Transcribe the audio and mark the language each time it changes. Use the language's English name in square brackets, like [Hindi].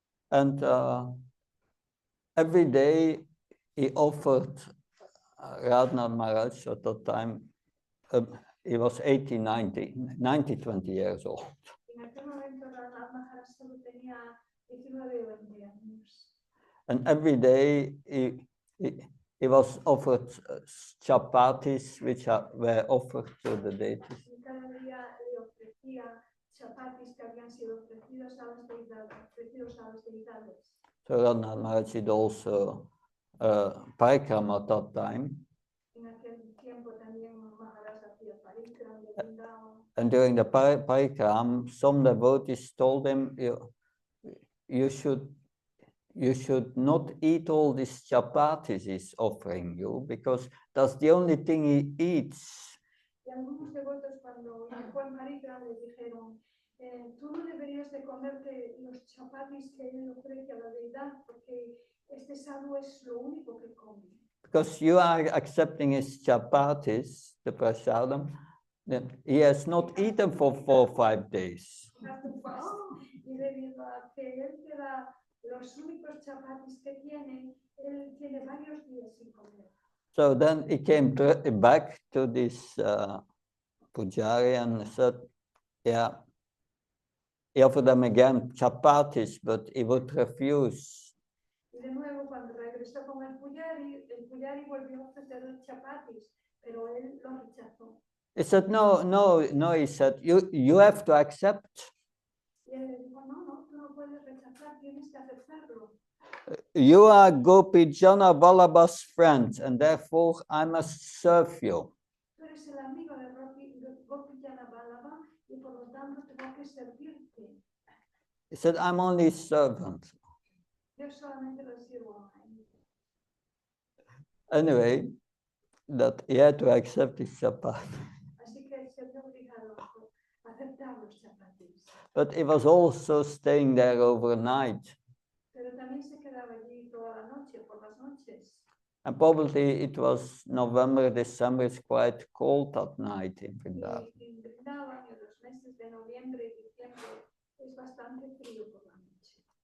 [English] And every day he offered Radhanath Maharaj at that time, he was 80, 20 years old. [Spanish] En aquel momento Radhanath Maharaj solo tenía 19 o 20 años. [English] And every day he was offered chapatis, which were offered to the deities. [Spanish] Y cada día le ofrecía chapatis que habían sido ofrecidos a las deidades. [English] So Radhanath Maharaj did also parikrama at that time. [Spanish] En aquel tiempo también Maharaj hacía parikram de Vrindavan. [English] And during the parikram, some devotees told him, you should not eat all these chapatis he's offering you, because that's the only thing he eats. [Spanish] Y algunos devotos cuando fue en parikram le dijeron, tú no deberías de comerte los chapatis que él ofrece a la deidad, porque este sadhu es lo único que come. [English] Because you are accepting his chapatis, the prasadam, then he has not eaten for 4 or 5 days. [Spanish] Y debido a que él te da los únicos chapatis que tiene, él tiene varios días sin comer. [English] So then he came back to this pujari and said, yeah, he offered them again chapatis, but he would refuse. [Spanish] Y de nuevo, cuando regresó con el pujari volvió a ofrecer los chapatis, pero él lo rechazó. [English] He said, no, he said, you have to accept. [Spanish] Y él le dijo, no, tú no puedes rechazar, tienes que aceptarlo. [English] You are Gopijana Vallabha's friend, and therefore I must serve you. [Spanish] Tú eres el amigo de Gopijana Vallabha y por lo tanto tengo que servirte. [English] He said, I'm only a servant. [Spanish] Yo solamente lo sirvo a él. [English] Anyway, that he had to accept his chapat. [Spanish] Así que él se vio obligado a aceptar los chapatis. [English] But he was also staying there overnight. [Spanish] Pero también se quedaba allí toda la noche, por las noches. [English] And probably it was November, December, it's quite cold at night in Vrindavan. [Spanish] Y en Vrindavan, en los meses de noviembre y diciembre, es bastante frío por la noche.